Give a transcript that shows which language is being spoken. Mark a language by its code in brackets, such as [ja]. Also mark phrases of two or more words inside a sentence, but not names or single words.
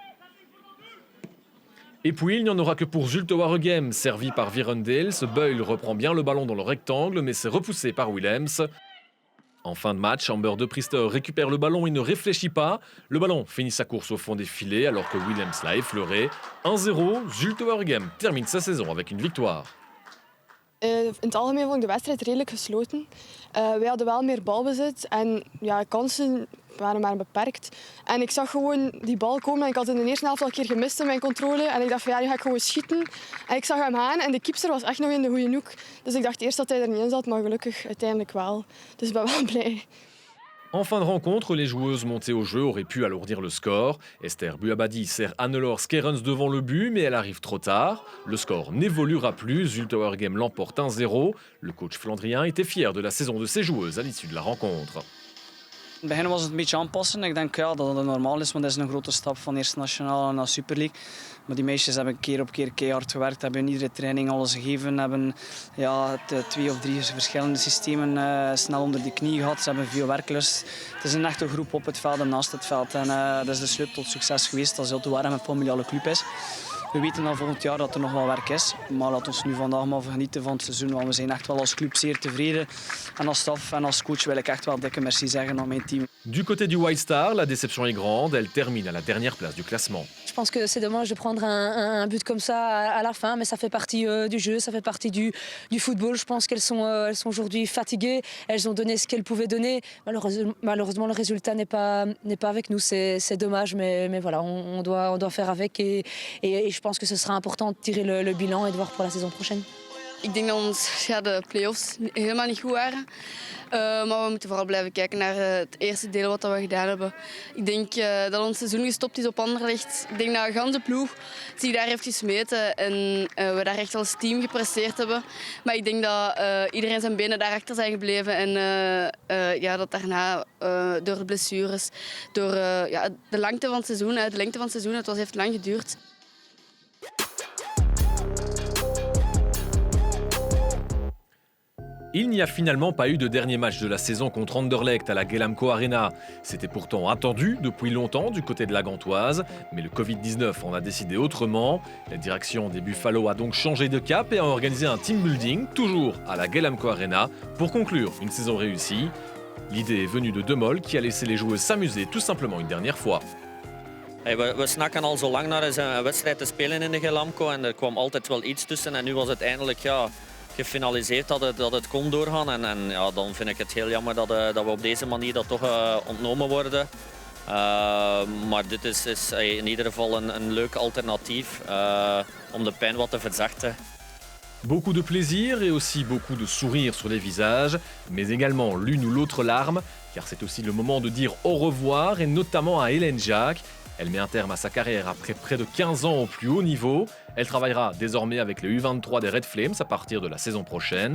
[fr] Et puis, il n'y en aura que pour Zulte Waregem, servi par Virendales. Beul reprend bien le ballon dans le rectangle, mais c'est repoussé par Willems. En fin de match, Amber de Priester récupère le ballon et ne réfléchit pas. Le ballon finit sa course au fond des filets alors que William Sly fleurait 1-0. Zulte Waregem termine sa saison avec une victoire. [nl] In het algemeen vond ik de wedstrijd redelijk gesloten. Wij hadden wel meer balbezit en kansen waren maar beperkt. En ik zag gewoon die bal komen en ik had in de eerste helft al een keer gemist in mijn controle. En ik dacht van nu ga ik gewoon schieten. En ik zag hem gaan en de keeper was echt nog in de goede hoek. Dus ik dacht eerst dat hij er niet in zat, maar gelukkig uiteindelijk wel. Dus ik ben wel blij. [fr] En fin de rencontre, les joueuses montées au jeu auraient pu alourdir le score. Esther Buabadi sert Hannelore Skerens devant le but, mais elle arrive trop tard. Le score n'évoluera plus, Zulte Waregem l'emporte 1-0. Le coach flandrien était fier de la saison de ses joueuses à l'issue de la rencontre. [nl] In het begin was het een beetje aanpassen. Ik denk dat het normaal is, want dat is een grote stap van eerste nationale naar Super League. Maar die meisjes hebben keer op keer keihard gewerkt, hebben in iedere training alles gegeven, hebben 2 of 3 verschillende systemen snel onder de knie gehad. Ze hebben veel werklust. Het is een echte groep op het veld en naast het veld. En dat is de sleutel tot succes geweest als Zulte Waregem een familiale club is. We weten dan volgend jaar dat er nog wel werk is, maar laten we nu vandaag maar genieten van het seizoen, want we zijn echt wel als club zeer tevreden. En als staf en als coach wil ik echt wel dikke merci zeggen aan mijn team. [fr] Du côté du White Star, la déception est grande. Elle termine à la dernière place du classement. Je pense que c'est dommage de prendre un but comme ça à la fin, mais ça fait partie du jeu, ça fait partie du football. Je pense qu'elles sont aujourd'hui fatiguées, elles ont donné ce qu'elles pouvaient donner. Malheureusement, le résultat n'est pas avec nous, c'est dommage, mais voilà, on doit faire avec et je pense que ce sera important de tirer le bilan et de voir pour la saison prochaine. [nl] Ik denk dat de play-offs helemaal niet goed waren. Maar we moeten vooral blijven kijken naar het eerste deel wat we gedaan hebben. Ik denk dat ons seizoen gestopt is op Anderlecht. Ik denk dat de ganse ploeg zich daar heeft gesmeten en we daar echt als team gepresteerd hebben. Maar ik denk dat iedereen zijn benen daarachter zijn gebleven en dat daarna door de blessures, door de lengte van het seizoen, het heeft lang geduurd. [fr] Il n'y a finalement pas eu de dernier match de la saison contre Anderlecht à la Gelamco Arena. C'était pourtant attendu depuis longtemps du côté de la Gantoise, mais le Covid-19 en a décidé autrement. La direction des Buffalo a donc changé de cap et a organisé un [en] team building, [fr] toujours à la Gelamco Arena, pour conclure une saison réussie. L'idée est venue de De Mol qui a laissé les joueuses s'amuser tout simplement une dernière fois. [nl] We snakken al zo lang naar een wedstrijd te spelen in de Gelamco en er kwam altijd wel iets tussen en nu was het eindelijk gefinaliseerd dat het kon doorgaan en dan vind ik het heel jammer dat we op deze manier dat toch ontnomen worden. Maar dit is in ieder geval een leuk alternatief om de pijn wat te verzachten. [fr] Beaucoup de plaisir et aussi beaucoup de sourires sur les visages, mais également l'une ou l'autre larme, car c'est aussi le moment de dire au revoir et notamment à Hélène Jacques. Elle met un terme à sa carrière après près de 15 ans au plus haut niveau. Elle travaillera désormais avec les U23 des Red Flames à partir de la saison prochaine.